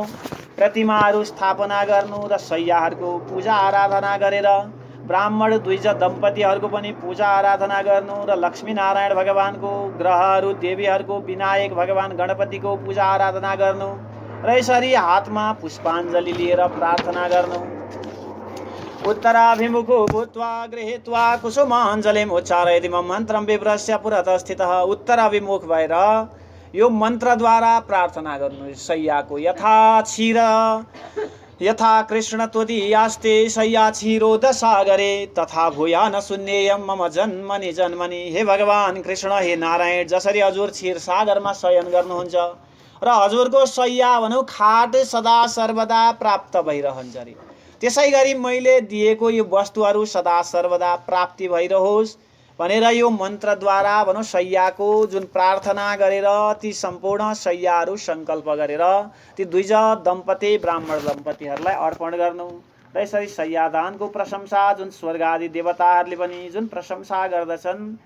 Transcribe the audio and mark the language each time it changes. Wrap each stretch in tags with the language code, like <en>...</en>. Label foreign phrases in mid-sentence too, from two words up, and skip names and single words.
<ne>प्रतिमाहरू स्थापना गर्नु। र शय्याहरूको पूजा आराधना गरेर ब्राह्मण द्विज दम्पतिहरूको पनि पूजा आराधना गर्नु। र लक्ष्मीनारायण भगवानको ग्रहहरू देवीहरूको विनायक भगवान गणपतिको पूजा आराधना गर्नु। र यसरी हातमा पुष्पाञ्जली लिएर प्रार्थना गर्नु।</ne> <sa>उत्तराभिमुखो भूत्वा गृहीत्वा कुसुमाञ्जलिम् उच्चारयति मन्त्रं विप्रस्य पुरतः स्थितः।</sa> <ne>उत्तराभिमुख भएर यो मन्त्रद्वारा प्रार्थना गर्नु।</ne> <sa>शय्याको यथा क्षीर यथा कृष्ण त्वदीयास्ते शय्याक्षीरोद सागरे तथा भूया न शून्येयम मम जन्मनि जन्मनि।</sa> <ne>हे भगवान कृष्ण, हे नारायण, जसरी हजुर क्षीर सागरमा शयन गर्नुहुन्छ र हजुरको शय्या भनौँ खाट सदा सर्वदा प्राप्त भइरहन्छ अरे, त्यसै गरी मैले दिएको यो वस्तुहरू सदा सर्वदा प्राप्ति भइरहोस् भनेर यो मन्त्रद्वारा भनौँ शय्याको जुन प्रार्थना गरेर ती सम्पूर्ण शय्याहरू सङ्कल्प गरेर ती द्विज दम्पति ब्राह्मण दम्पतिहरूलाई अर्पण गर्नु र यसरी शय्यादानको प्रशंसा जुन स्वर्ग आदि देवताहरूले पनि जुन प्रशंसा गर्दछन्</ne>